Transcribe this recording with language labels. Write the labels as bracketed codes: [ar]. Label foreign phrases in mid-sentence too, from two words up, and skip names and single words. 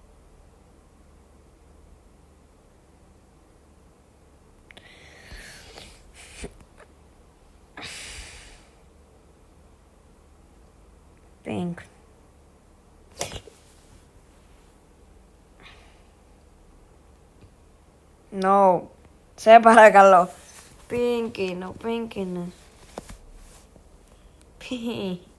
[en] Pink. No. [el] Σε παρακαλώ. Pink είναι, pink είναι. [en] Pink.